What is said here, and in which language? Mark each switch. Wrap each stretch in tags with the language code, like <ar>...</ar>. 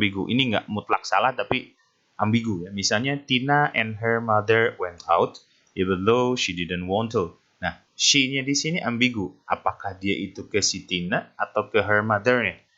<id>Ini nggak mutlak salah tapi ambigu ya.</id> <en>Misalnya Tina and her mother went out even though she didn't want to.</en> <id>Nah, she-nya di sini ambigu. Apakah dia itu ke si Tina atau ke her mother-nya?</id>